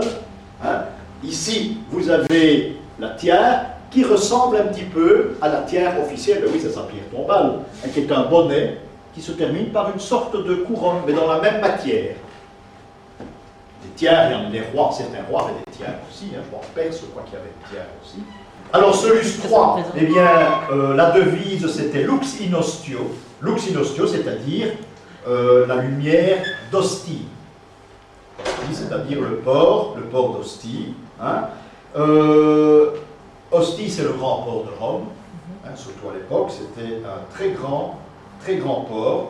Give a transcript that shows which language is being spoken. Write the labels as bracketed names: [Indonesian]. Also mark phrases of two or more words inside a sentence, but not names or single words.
[French] Ici, vous avez la tiare qui ressemble un petit peu à la tiare officielle, oui, c'est sa pierre tombale, qui est un bonnet qui se termine par une sorte de couronne, mais dans la même matière. Des tiares, il y en a des rois, certains rois avaient des tiares aussi, je crois en Perse, je crois qu'il y avait des tiares aussi. Alors, Solus III, eh bien, la devise, c'était [Latin] Lux in ostio. Lux in ostio, [French] c'est-à-dire la lumière d'Ostie. C'est-à-dire le port d'Ostie. Ostie, c'est le grand port de Rome, surtout à l'époque, c'était un très grand port.